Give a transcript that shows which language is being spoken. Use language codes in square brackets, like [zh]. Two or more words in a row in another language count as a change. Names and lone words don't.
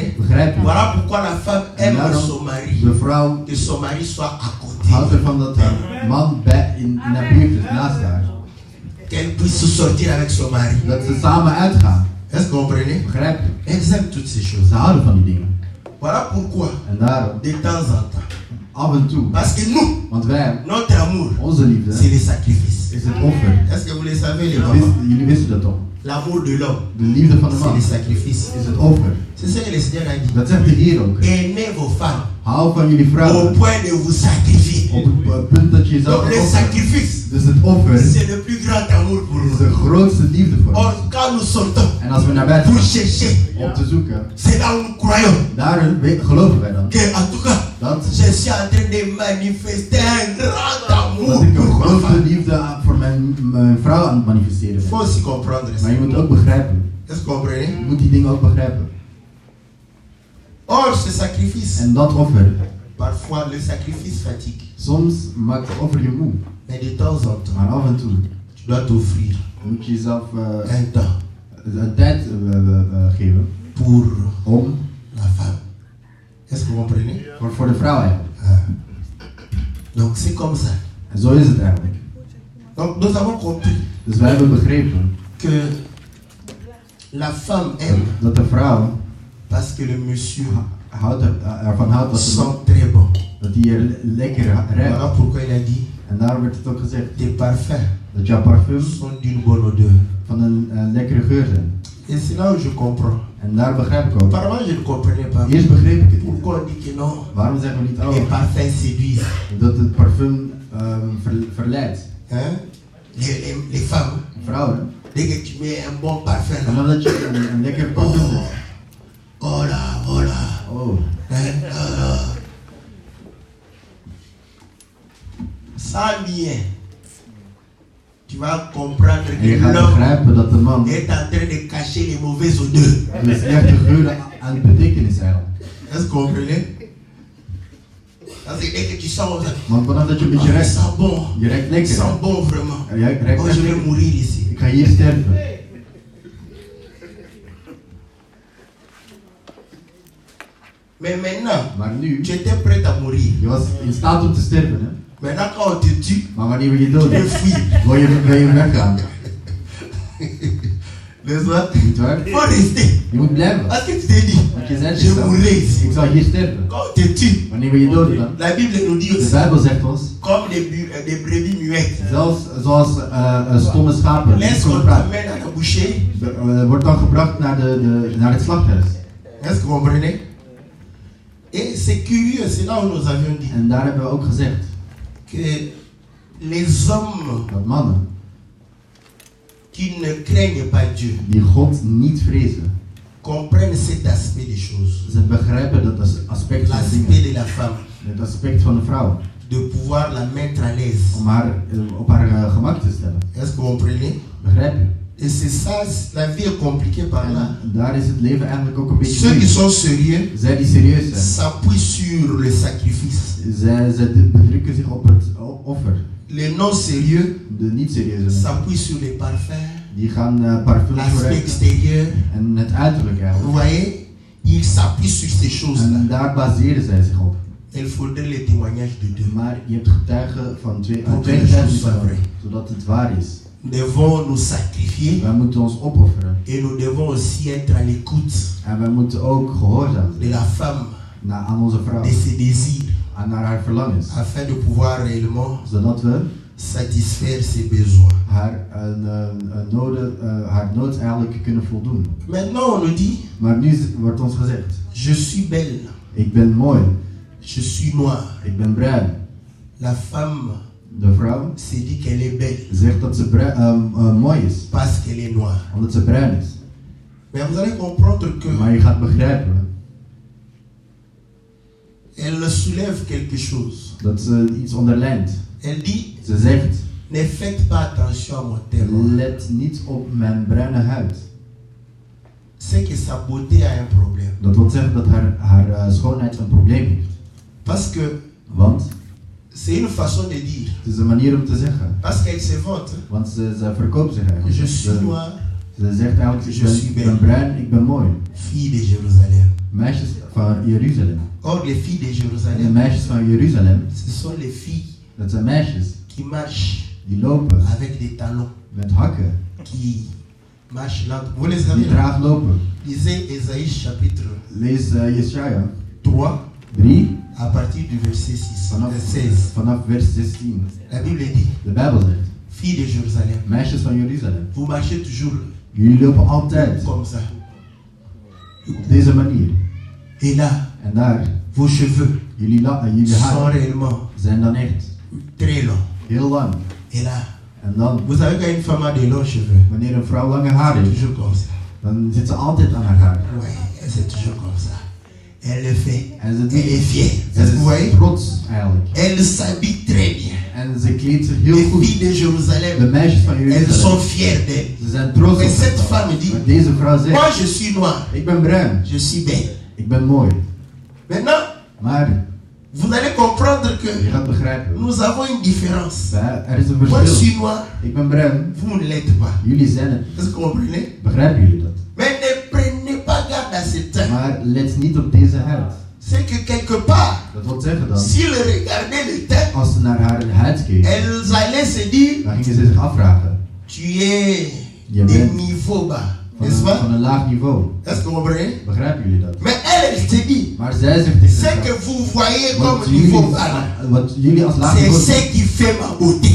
[nl] Begrijp je? [fr] Voilà pourquoi la femme [nl] En [fr] aime [nl] daarom [fr] son mari. [nl] de vrouw [fr] Que son mari soit à côté. [nl] houdt ervan dat haar man in haar buurt is, naast haar. [fr] Qu'elle puisse sortir avec son mari. [nl] Dat ze samen uitgaan. [fr] Est-ce que vous comprenez? [nl] Begrijp je? [fr] Elles aiment toutes ces choses. [nl] Ze houden van die dingen. [fr] Voilà pourquoi, [nl] En daarom, [fr] de temps en temps, [nl] af en toe. [fr] Parce que nous, [nl] Want wij, [fr] notre amour, [nl] onze liefde, [fr] c'est le sacrifice. [nl] is het offer. [fr] Est-ce que vous le savez, les enfants? [nl] Jullie wisten dat toch? [fr] L'amour de l'homme, [nl] De liefde van de [fr] c'est [nl] man [fr] le sacrifice. [nl] is het offer. [fr] C'est ce que le Seigneur a dit. [nl] Dat zegt de Heer ook. [fr] Aimez vos femmes [nl] Hou van jullie [fr] au [nl] vrouwen. [fr] point de vous sacrifier. [nl] Op het punt dat je jezelf [fr] Donc le [nl] offert. [fr] sacrifice, [nl] Dus het offer [fr] c'est le plus grand amour pour [nl] is [fr] nous. [nl] de grootste liefde voor ons. [fr] Or, quand nous sortons [nl] En als we naar buiten [fr] pour [nl] gaan [fr] chercher, [nl] om te zoeken, [fr] c'est là où nous croyons [nl] daarin geloven wij dan. [fr] que, en tout cas, [nl] Dat [fr] je suis en train de manifester un grand amour [nl] dat ik een [fr] pour ma [nl] grote [fr] femme. [nl] liefde voor mijn vrouw aan het manifesteren [fr] Il faut [nl] ben. [fr] aussi comprendre ça. [nl] Maar je moet ook begrijpen. [fr] Est-ce que vous comprenez? [nl] Je moet die dingen ook begrijpen. [fr] Or, ce sacrifice, [nl] En dat offer, [fr] parfois le sacrifice fatigue. [nl] soms maakt het offer je moe. [fr] Mais de temps en temps, [nl] Maar af en toe [fr] tu dois t'offrir [nl] moet je jezelf [fr] un temps [nl] een tijd geven [fr] pour [nl] om [fr] la femme. Est-ce que vous comprenez? [nl] voor de vrouw eigenlijk. [fr] Donc c'est comme ça. [nl] En zo is het eigenlijk. [fr] Donc nous avons compris [nl] Dus wij hebben begrepen [fr] que la femme aime [nl] dat de vrouw [fr] parce que le monsieur [nl] ervan houdt dat, [fr] sent très bon. [nl] dat die er lekker ruikt. [fr] Voilà pourquoi il a dit [nl] En daarom werd het ook gezegd [fr] tes parfums [nl] dat jouw parfum [fr] sont d'une bonne odeur. [nl] van een lekkere geur zijn. [fr] Et c'est là où je comprends. [nl] En daar begrijp ik ook. [fr] Apparemment je ne comprenais pas. [nl] Eerst begreep ik het niet. [fr] Pourquoi on dit que non? [nl] Waarom zeggen we niet [fr] Les oh, parfums séduisent. [nl] dat het parfum verleidt? [fr] Hein? Les femmes, [nl] Vrouwen. [fr] dès que tu mets un bon parfum, [nl] En [fr] là, [nl] omdat je een lekker parfum hebt. [fr] oh là, oh là. Oh, Hein? Ça bien. Tu vas comprendre [nl] en je [fr] que [nl] gaat [fr] l'homme [nl] begrijpen dat de man [fr] est en train de cacher les mauvaises odeurs. [nl] de slechte geuren aan het betekenen is eigenlijk. [fr] Est-ce que vous comprenez? Parce que dès que tu sens, [nl] Want vanaf dat je een beetje [fr] ça [nl] ruikt, [fr] sent bon. [nl] je ruikt [fr] Ça [nl] lekker. [fr] sent bon vraiment. [nl] En jij ruikt Oh, echt [fr] je vais [nl] lekker. [fr] mourir ici. [nl] Ik ga hier sterven. [fr] Mais maintenant, [nl] Maar nu, [fr] tu étais prêt à mourir. [nl] je was in staat om te sterven, hè? [fr] Maintenant, quand on te tue, [nl] Maar wanneer we je [fr] tu [nl] doden, [fr] peux fuir. [nl] wil je weggaan. [fr] N'est-ce pas? [nl] Niet waar? [fr] Il faut rester. [nl] Je moet blijven. [fr] Parce que tu t'es dit, [nl] Want je zegt [fr] je [nl] jezelf, [fr] mourrai ici. [nl] ik zal hier sterven. [fr] Quand on te tue, [nl] Wanneer we je doden dan? [fr] la Bible nous dit [nl] De [fr] aussi, [nl] Bijbel zegt ons, [fr] comme des brebis muettes. [nl] zelfs zoals stomme schapen, die niet [fr] Lorsqu'on [nl] kunnen praten, [fr] t'amène à la boucherie, [nl] wordt dan gebracht naar het slachthuis. [fr] est-ce que vous comprenez? Et c'est curieux, c'est là où nous avions dit [nl] En daar hebben we ook gezegd [fr] que les hommes [nl] dat mannen [fr] qui ne craignent pas Dieu [nl] die God niet vrezen, [fr] comprennent cet aspect des choses. [nl] ze begrijpen dat aspect van [fr] L'aspect [nl] dingen, [fr] de la femme, [nl] het aspect van de vrouw, [fr] de pouvoir la mettre à l'aise. [nl] om haar op haar gemak te stellen. [fr] Est-ce que vous comprenez? [nl] Begrijp je? [fr] Et c'est ça, la vie est compliquée par là. [nl] En daar is het leven eigenlijk ook een beetje [fr] Ceux qui [nl] moeilijk. [fr] sont sérieux [nl] Zij die serieus zijn, [fr] s'appuient sur le sacrifice. [nl] zij bedrukken zich op het offer. [fr] Les non sérieux [nl] De niet serieuze [fr] s'appuient sur les parfums, [nl] die gaan parfums [fr] l'aspect [nl] gebruiken [fr] extérieur. [nl] en het uiterlijk [fr] Vous [nl] eigenlijk. [fr] voyez, ils s'appuient sur ces choses-là. [nl] En daar baseren zij zich op. [fr] Il faudrait les témoignages de deux. [nl] Maar je hebt getuigen van twee [fr] Pour que les [nl] getuigen [fr] choses soient vraies. [nl] zodat het waar is. [fr] Nous devons nous sacrifier [nl] Wij moeten ons opofferen. [fr] et nous devons aussi être à l'écoute [nl] En wij moeten ook gehoorzaam [fr] de [nl] zijn [fr] la femme, [nl] aan onze vrouw. [fr] de ses désirs, [nl] En naar haar verlangens. [fr] afin de pouvoir réellement [nl] Zodat we [fr] satisfaire ses besoins. [nl] haar nood eigenlijk kunnen voldoen. [fr] Maintenant, on nous dit, [nl] Maar nu wordt ons gezegd. [fr] je suis belle, [nl] Ik ben mooi. [fr] je suis noire. [nl] Ik ben bruin. [fr] La femme [nl] De vrouw [fr] se dit qu'elle est belle [nl] zegt dat ze mooi is. [fr] parce qu'elle est noire. [nl] Omdat ze bruin is. [fr] Mais vous allez comprendre que [nl] Maar je gaat begrijpen [fr] elle soulève quelque chose. [nl] dat ze iets onderlijnt. [fr] Elle dit, [nl] Ze zegt, [fr] ne faites pas attention à mon teint. [nl] let niet op mijn bruine huid. [fr] C'est que sa beauté a un problème. [nl] Dat wil zeggen dat haar schoonheid een probleem heeft. [fr] Parce que [nl] Want [fr] c'est une façon de dire. [nl] het is een manier om te zeggen. [fr] Parce qu'elle se vante. [nl] Want ze verkoopt zich eigenlijk. [fr] Je suis noire, [nl] Ze zegt eigenlijk, ik ben bruin, ik ben mooi. [fr] fille de Jérusalem. [nl] Meisjes van Jeruzalem. [fr] Or, les filles de [nl] En de [fr] Jérusalem, [nl] meisjes van Jeruzalem, [fr] ce sont les filles [nl] dat zijn meisjes [fr] qui marchent [nl] die lopen [fr] avec des talons, [nl] met hakken, [fr] qui marchent lentement. Vous les [nl] die [fr] avez là? [nl] traag lopen. [fr] Lisez Ésaïe chapitre [nl] Lees Jesaja 3 3, [fr] À partir du verset 6, [nl] vanaf 16, vers 16. [fr] la Bible dit, [nl] De Bijbel zegt, [fr] filles de Jérusalem, [nl] meisjes van Jeruzalem, [fr] vous marchez toujours [nl] jullie lopen altijd [fr] comme ça. [nl] op deze manier. [fr] Et là, [nl] En daar, [fr] vos cheveux [nl] jullie [fr] sont [nl] haar [fr] réellement [nl] zijn dan echt [fr] très longs. [nl] heel lang. [fr] Et là, [nl] En dan, [fr] vous savez quand une femme a des longs cheveux, [nl] wanneer een vrouw lange haar [fr] c'est [nl] heeft, [fr] toujours comme ça. [nl] dan zit ze altijd aan haar haar. [fr] Ouais, c'est toujours comme ça. Elle le fait. [nl] En ze, [fr] Elle est fière. [nl] ze [fr] Est-ce que vous voyez? [nl] is trots eigenlijk. [fr] Elle s'habille très bien. [nl] En ze kleedt zich heel [fr] Les [nl] goed. [fr] filles de [nl] De [fr] Jérusalem, [nl] meisjes van [fr] elles [nl] Jeruzalem, [fr] sont fières d'elle. [nl] ze zijn trots op [fr] Mais cette [nl] zichzelf. [fr] femme dit, [nl] Maar deze vrouw zegt, [fr] moi je suis noire, [nl] ik ben bruin, [fr] je suis belle. [nl] ik ben mooi. [fr] Maintenant, [nl] Maar [fr] vous allez comprendre [nl] je [fr] que [nl] gaat begrijpen, [fr] nous avons une différence. [nl] er is een [fr] Moi je [nl] verschil. [fr] suis noir, [nl] Ik ben bruin, [fr] vous ne l'êtes pas. [nl] jullie zijn het. [fr] Est-ce que vous comprenez? [nl] Begrijpen jullie dat? [fr] Mais ne prenez pas garde à ce teint. [nl] Maar let niet op deze huid. [fr] C'est que quelque part, [nl] Dat wil zeggen dan, [fr] s'ils regardaient le teint, [nl] als ze naar haar huid keek, [fr] elles allaient se dire, [nl] dan gingen ze zich afvragen. [fr] tu es [nl] Je [fr] de [nl] bent [fr] niveau bas. [nl] van [fr] N'est-ce pas? [nl] van een laag niveau. [fr] Est-ce que vous comprenez? [nl] Begrijpen jullie dat? [fr] Mais elle se dit, [nl] Maar zij zegt tegen [fr] ce que [nl] zichzelf, [fr] vous voyez [nl] wat [fr] comme niveau [nl] jullie, [fr] bas, là, [nl] wat jullie als laag [fr] c'est [nl] niveau zien, [fr] ce qui fait ma beauté.